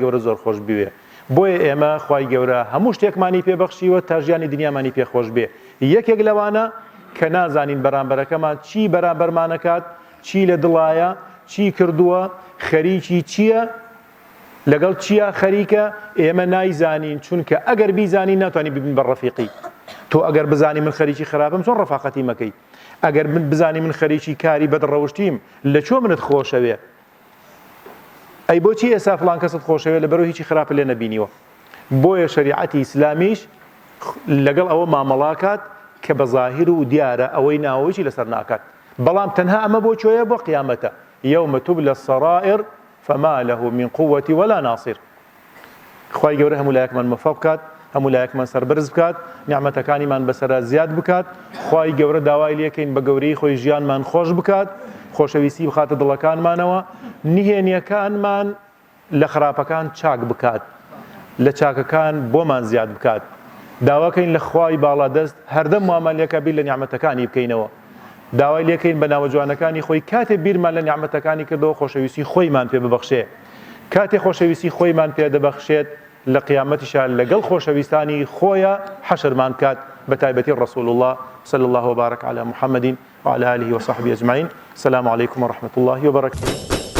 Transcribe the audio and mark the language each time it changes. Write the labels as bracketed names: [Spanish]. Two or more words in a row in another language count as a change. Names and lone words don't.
[Central Kurdish] گەورە زۆر خۆش بوێ بۆیە ئێمە خوای گەورە هەموو شتێکمانی پێبەخشیوە تا ژیانی دنیامانی پێخۆش بێ یەکێک لەوانە کە نازانین بەرامبەرەکەمان چی بەرامبەرمانەکات چی لە دڵایە چی کردووە خەریکی چییە لەگەڵ چییە خەریکە ئێمە نایزانین چونکە ئەگەر بیزانین ناتوانین ببین بە ڕەفیقی تۆ ئەگەر بزانی من خەریکی خراپم چۆن ڕەفاقەتی مەکەی ئەگەر بزانی من خەریکی کاری بەدڕەوشتیم لە چۆ منت خۆشەوێ ئەی بۆچی ئێستا فڵان کەست خۆشەوێ لەبەرەوە هیچی خراپە لێ نەبینیوە بۆیە شەریعەتی ئیسلامیش لەگەڵ ئەوە مامەڵاکات کە بە زاهیر و دیارە ئەوەی ناوەیەکی لەسەر ناکات بەڵام تەنها ئەمە بۆ چۆیە بۆ قیامەتە [Arabic] يوم تبلى السرائر فما له من قوة ولا ناصر [Central Kurdish] خوای گەورە هەموو لایەکمان مەفە بکات هەموو لایەکمان سەربەرز بکات نیعمەتەکانیمان بەسەرا زیاد بکات خوای گەورە داوای لێکەین بە گەورەی خۆی ژیانمان خۆش بکات خۆشەویستی بخاتە دڵەکانمانەوە نهێنیەکانمان لە خراپەکان چاک بکات لە چاکەکان بۆمان زیاد بکات داواکەین لە خوای باڵادەست هەردەم معامەلەیەکە بیر لە نیعمەتەکانی بکەینەوە داوای لێکەین بە ناوە جوانەکانی خۆی کاتێ بیرمان لە نیعمەتەکانی کردەوە خۆشەویستی خۆیمان پێ ببەخشێ کاتێ خۆشەویستی خۆیمان پێ دەبەخشێت لە قیامەتیشا لەگەڵ خۆشەویستانی خۆیە حەشرمان کات بەتایبەتی [Arabic] رسول الله صلى الله وبارك على محمد وعلى آله وصحبه أجمعين السلام عليكم ورحمة الله وبركاته